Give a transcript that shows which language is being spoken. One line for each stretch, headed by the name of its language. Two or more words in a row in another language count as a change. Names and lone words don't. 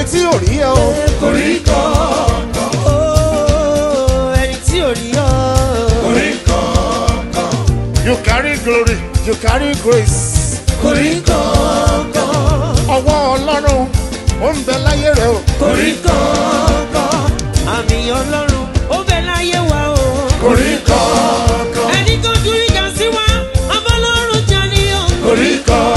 Yoruba: ò rí ẹ o. Koríko. Oh, ẹni tí ò rí ọ. Koríko.
English: You carry glory, you carry grace.
Yoruba: Koríko. Ọwọ́ Ọlọ́run ó ń bẹ láyé rẹ o. Koríko. Àmì Ọlọ́run ó bẹ láyé wa o. Koríko. Ẹni tó dúró ìjà sí wa, abọ́lọ́run jẹ́ níyàn. Koríko.